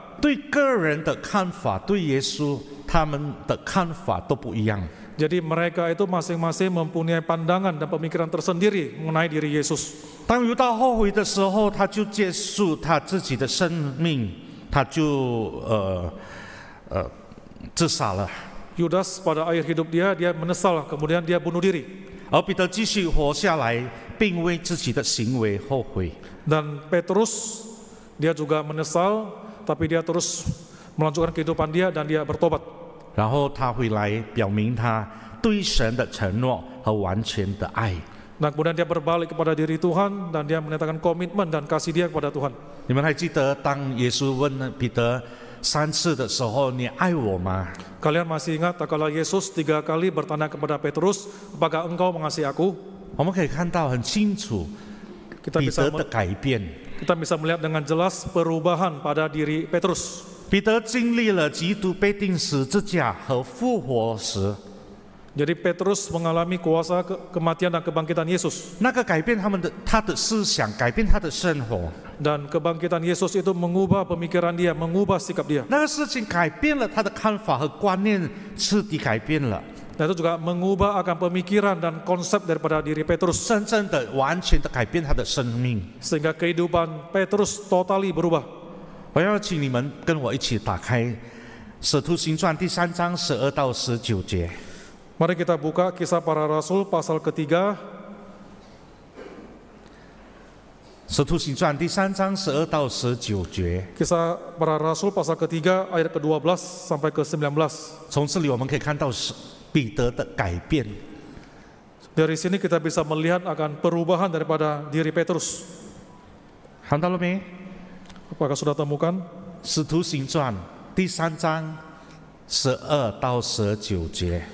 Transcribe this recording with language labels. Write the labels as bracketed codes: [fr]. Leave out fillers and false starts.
[zh] 对个人的看法，对耶稣他们的看法都不一样。 [id] Jadi mereka itu masing-masing mempunyai pandangan dan pemikiran tersendiri mengenai diri Yesus. [zh] 当犹大后悔的时候，他就结束他自己的生命，他就自杀了。 [id] Yudas pada akhir hidup dia menyesal, kemudian dia bunuh diri. [zh] 而彼得继续活下来，并为自己的行为后悔。 [id] Dan Petrus dia juga menyesal, tapi dia terus melanjutkan kehidupan dia dan dia bertobat. [zh] 然后他回来表明他对神的承诺和完全的爱。 [id] Dan kemudian dia berbalik kepada diri Tuhan dan dia menyatakan komitmen dan kasih dia kepada Tuhan. [zh] 你们还记得当耶稣问彼得3次的时候，你爱我吗？ [id] Kalian masih ingat tak kala Yesus 3 kali bertanya kepada Petrus, apakah engkau mengasihi aku? [zh] 我们可以看到很清楚 [id] Kita [zh] 彼 [id] bisa [zh] 得的改变。 [id] kita bisa melihat dengan jelas perubahan pada diri Petrus. [zh] 彼得经历了基督被钉十字架和复活时， [id] Jadi Petrus mengalami kuasa kematian dan kebangkitan Yesus. [zh] 那个改变他的思想，改变他的生活， [id] Dan kebangkitan Yesus itu mengubah pemikiran dia, mengubah sikap dia. [zh] 那个事情改变了他的看法和观念，彻底改变了， [id] Dan itu juga mengubah akan pemikiran dan konsep daripada diri Petrus. [zh] 真正的、完全的改变他的生命。 [id] Sehingga kehidupan Petrus [en] totally [id] berubah. [zh] 我要请你们跟我一起打开《使徒行传》第3章12到19节。 [id] Mari kita buka Kisah Para Rasul pasal ketiga. [zh] 使徒行传第3章12到19节。 [id] Kisah Para Rasul pasal ketiga ayat ke-12 sampai ke-19. [zh] 从这里我们可以看到彼得的改变。 [id] Dari sini kita bisa melihat akan perubahan daripada diri Petrus. [zh] 看到了没？ [id] Apakah sudah temukan? [zh] 使徒行传第3章12到19节。